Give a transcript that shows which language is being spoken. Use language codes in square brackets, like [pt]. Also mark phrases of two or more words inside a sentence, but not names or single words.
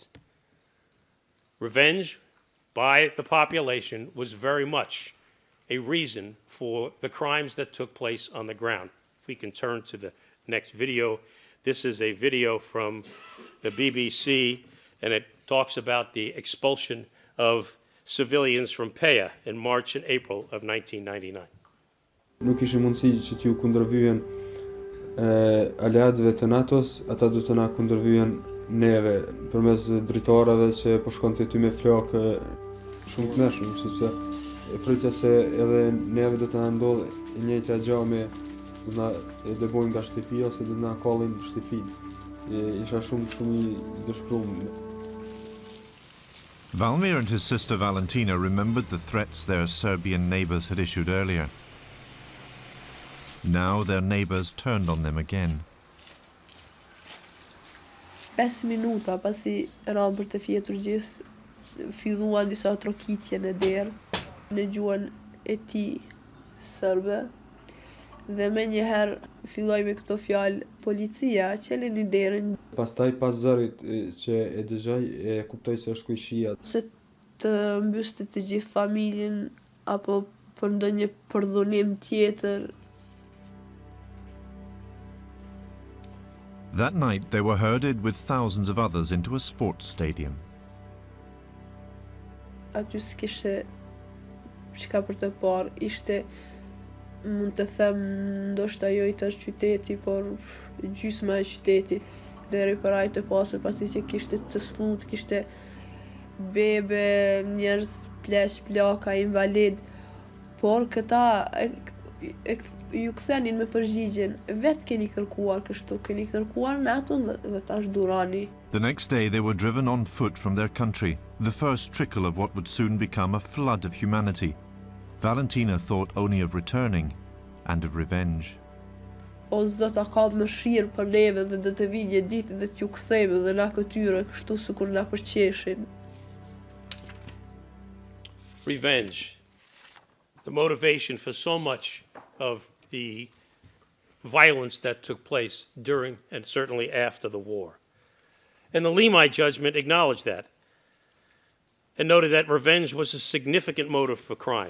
[en] Revenge by the population was very much a reason for the crimes that took place on the ground. If we can turn to the next video. This is a video from the BBC, and it talks about the expulsion of civilians from Peja in March and April of 1999. [sq] Nuk ishte mundësi që t'ju kundërvyen aleatëve të NATO-s, ata do të na kundërvyen neve përmes dritarëve që po shkonte ty me flakë shumë të mëshëm, sepse e pritja se edhe neve do të na ndodhë e njëjta gjë me do na dëbojnë nga shtëpia ose do na kallin në shtëpi. Isha shumë i dëshpëruar. [en] Valmir and his sister Valentina remembered the threats their Serbian neighbors had issued earlier. Now their neighbors turned on them again. [sq] 5 minuta pasi ram për të fjetur gjithë, filluan disa trokitje në derë, në gjuhën e tij serbe, dhe me njëherë filloi me këto fjalë policia, qeleni derën. Pastaj pas zërit që e dëgjoj e kuptoj se është kuishia. Se të mbyste të gjithë familjen apo për ndonjë përdhunim tjetër. [en] That night they were herded with thousands of others into a sports stadium. [sq] Aty s'kishte çka për të parë, ishte mund të them ndoshta jo i tash qyteti, por gjysma e qytetit, deri për ai të pasur, pasi që kishte të smut, kishte bebe, njerëz pleq, plaka, invalid, por këta ju kthenin me përgjigjen, vetë keni kërkuar kështu, keni kërkuar NATO dhe tash durani. [en] The next day they were driven on foot from their country, the first trickle of what would soon become a flood of humanity. Valentina thought only of returning and of revenge. [sq] O Zot, a ka mëshirë për neve dhe do të vijë një ditë dhe t'ju kthejmë dhe na këtyre kështu sikur na përqeshin. [en] Revenge. The motivation for so much of the violence that took place during and certainly after the war. And the Limai judgment acknowledged that and noted that revenge was a significant motive for crime.